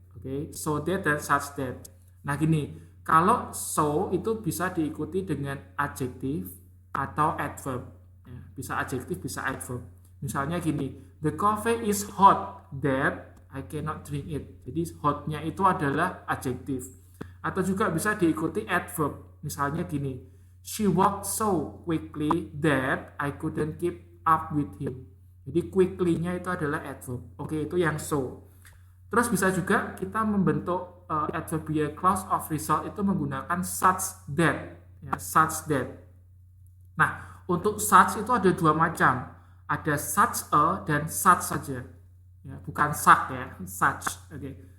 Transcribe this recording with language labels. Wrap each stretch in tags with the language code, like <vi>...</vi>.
<id>Oke, so that dan such that. Nah, gini, kalau so itu bisa diikuti dengan adjektif atau adverb. Ya, bisa adjektif, bisa adverb. Misalnya gini,</id> <en>the coffee is hot that I cannot drink it.</en> <id>Jadi hotnya itu adalah adjektif. Atau juga bisa diikuti adverb. Misalnya gini,</id> <en>she walked so quickly that I couldn't keep up with him.</en> <id>Jadi quickly-nya itu adalah adverb. Oke, itu yang so. Terus bisa juga kita membentuk adverbial clause of result itu menggunakan such that. Ya, such that. Nah, untuk such itu ada 2 macam. Ada such a dan such saja. Ya, bukan such ya, such. Oke.</id>